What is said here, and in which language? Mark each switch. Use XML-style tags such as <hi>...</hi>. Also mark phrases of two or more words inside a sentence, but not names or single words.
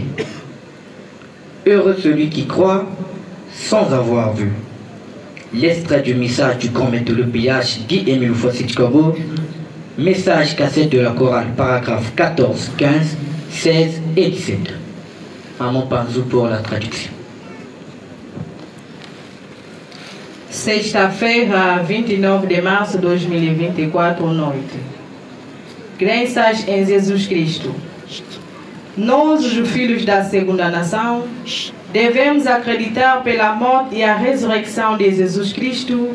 <fr>Heureux celui qui croit sans avoir vu. L'extrait du message du grand maître de l'OPH Guy-Émile Foissé-Tukwabo, message cassette de la chorale paragraphe 14, 15, 16 et 17. Maman Panzou pour la traduction.</fr> <pt>Sexta-feira, 29 de março de 2024, noite. Graças em Jesus Cristo. Nós, os filhos da segunda nação, devemos acreditar pela morte e a ressurreição de Jesus Cristo.</pt>